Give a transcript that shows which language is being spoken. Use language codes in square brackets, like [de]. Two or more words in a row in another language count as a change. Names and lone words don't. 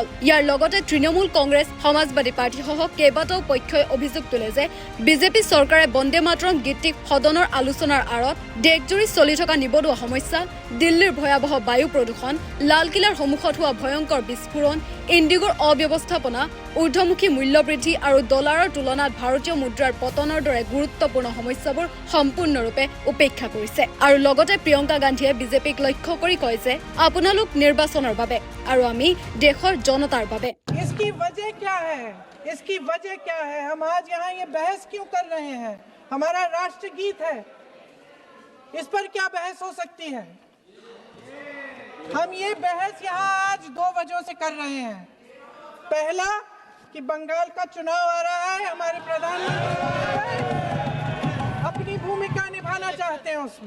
[as] ইয়াৰ লগতে তৃণমূল কংগ্ৰেছ, সমাজবাদী পাৰ্টীসহ কেইবাটাও পক্ষই অভিযোগ তোলে যে বিজেপি চৰকাৰে বন্দে মাতৰম গীতটিক সদনৰ আলোচনাৰ আঁৰত দেশজুৰি চলি থকা নিবনুৱা সমস্যা, দিল্লীৰ ভয়াৱহ বায়ু প্ৰদূষণ, লালকিল্লাৰ সন্মুখত হোৱা ভয়ংকৰ বিস্ফোৰণ, ইণ্ডিগোৰ অব্যৱস্থাপনা, ঊৰ্ধ্বমুখী মূল্যবৃদ্ধি আৰু ডলাৰৰ তুলনাত ভাৰতীয় মুদ্ৰাৰ পতনৰ দৰে গুৰুত্বপূৰ্ণ সমস্যাবোৰ সম্পূৰ্ণৰূপে উপেক্ষা কৰিছে। আৰু লগতে প্ৰিয়ংকা গান্ধীয়ে বিজেপিক লক্ষ্য কৰি কয় যে আপোনালোক নিৰ্বাচনৰ বাবে আৰু আমি দেশৰ জনতাৰ বাবে। [hi] इसकी वजह क्या है? इसकी वजह क्या है? हम आज यहाँ ये बहस क्यों कर रहे हैं? हमारा राष्ट्रगीत है, इस पर क्या बहस हो सकती है? हम ये बहस यहाँ आज 2 वजहों से कर रहे हैं। पहला कि बंगाल का चुनाव आ रहा है, हमारे प्रधानमंत्री अपनी भूमिका निभाना चाहते हैं उसमें।